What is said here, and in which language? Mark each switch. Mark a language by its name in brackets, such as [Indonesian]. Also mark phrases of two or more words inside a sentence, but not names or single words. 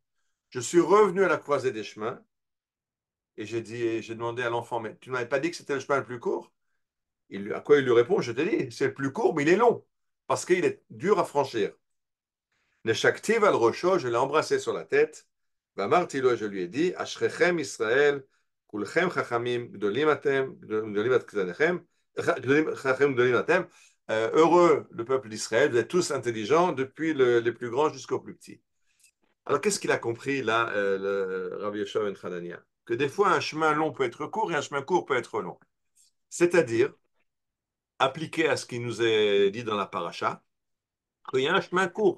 [French] Je suis revenu à la croisée des chemins et j'ai demandé à l'enfant, mais tu ne m'avais pas dit que c'était le chemin le plus court? À quoi il lui répond, je te dis, c'est le plus court, mais il est long parce qu'il est dur à franchir. [Hebrew] נשקתיו על ראשו, [French] je l'ai embrassé sur la tête. [Hebrew] Vamartilo, [French] je lui ai dit, [Hebrew] אשריכם ישראל כולכם חכמים גדולים אתם גדולים אתם חכמים גדולים אתם. [French] Heureux le peuple d'Israël, vous êtes tous intelligents, depuis les plus grands jusqu'aux plus petits. Alors qu'est-ce qu'il a compris là, le Rabbi Yoshua ben Hanania? Que des fois un chemin long peut être court et un chemin court peut être long. C'est-à-dire, appliqué à ce qui nous est dit dans la paracha, qu'il y a un chemin court.